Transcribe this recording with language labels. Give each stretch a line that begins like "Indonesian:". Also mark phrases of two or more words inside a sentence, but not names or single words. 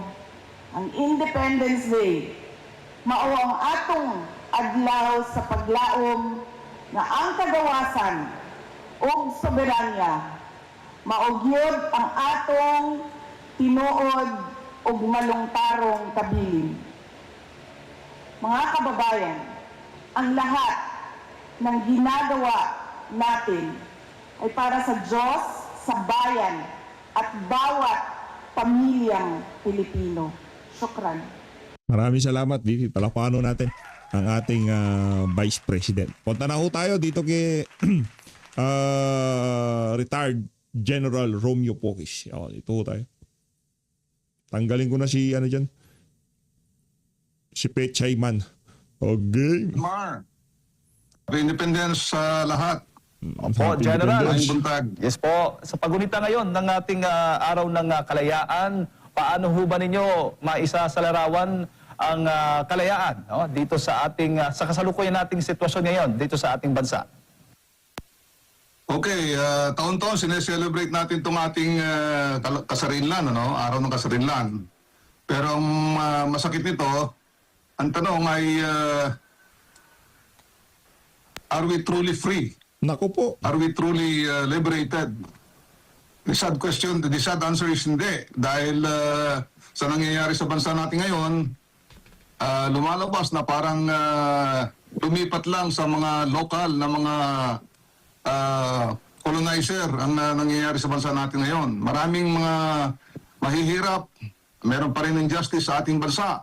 Cebuano: Ang Independence Day mao ang atong adlaw sa paglaom nga ang kagawasan ug soberanya maugyod ang atong tinuod ug malungtarong kabilin.
Filipino: Mga kababayan, ang lahat ng ginagawa natin ay para sa Diyos, sa bayan at bawat pamilyang Pilipino. Syukran. Maraming salamat, Vivi. Palakpakan natin ang ating Vice President. Punta na ho tayo dito kay retired General Romeo Pocis. Ito ho tayo. Tanggalin ko na si ano dyan. Si Pechay Man. Okay. Mar, independence sa lahat. Opo,
English: Happy General. Independence.
Cebuano: Maayong buntag.
Filipino: Yes po. Sa pagunita ngayon ng ating araw ng kalayaan, paano ho ba ninyo maisasalarawan ang kalayaan dito sa ating sa kasalukuyan nating sitwasyon ngayon dito sa ating bansa? Okay, taon-taon sineselebrate natin itong ating kasarinlan, araw ng kasarinlan. Pero ang masakit nito, ang tanong ay,
English: are we truly free?
Filipino: Naku po.
English: Are we truly liberated? The sad question, the sad answer is hindi.
Filipino: Dahil sa nangyayari sa bansa natin ngayon, lumalabas na parang lumipat lang sa mga lokal na mga colonizer ang nangyayari sa bansa natin ngayon. Maraming mga mahihirap, meron pa rin injustice sa ating bansa.